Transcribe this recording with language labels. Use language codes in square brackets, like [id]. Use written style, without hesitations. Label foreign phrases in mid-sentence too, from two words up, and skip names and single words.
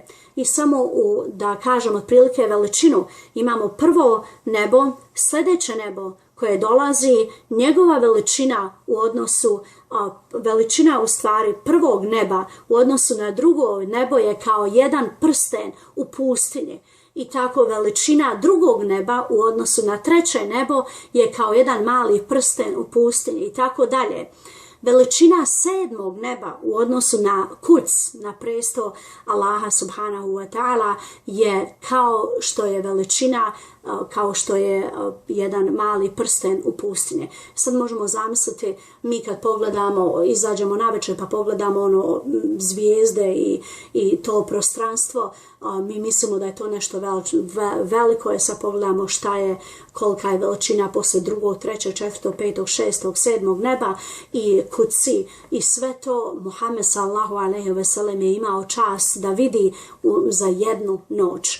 [bs] I samo da kažem otprilike veličinu, imamo prvo nebo, sljedeće nebo koje dolazi, njegova veličina u odnosu, veličina u stvari prvog neba u odnosu na drugo nebo je kao jedan prsten u pustinji. I tako veličina drugog neba u odnosu na treće nebo je kao jedan mali prsten u pustinji i tako dalje. Veličina sedmog neba u odnosu na Kuds, na presto Allaha [ar] سبحانه وتعالى, [bs] je kao što je veličina, kao što je jedan mali prsten u pustinje. Sad možemo zamisliti, mi kad pogledamo, izađemo navečer pa pogledamo zvijezde i to prostranstvo, mi mislimo da je to nešto veliko je, sad pogledamo kolika je veličina posle drugog, trećeg, četvrtog, petog, šestog, sedmog neba i Kudsi, i sve to Muhammed [ar] صلى الله عليه وسلم [bs] je imao čast da vidi za jednu noć.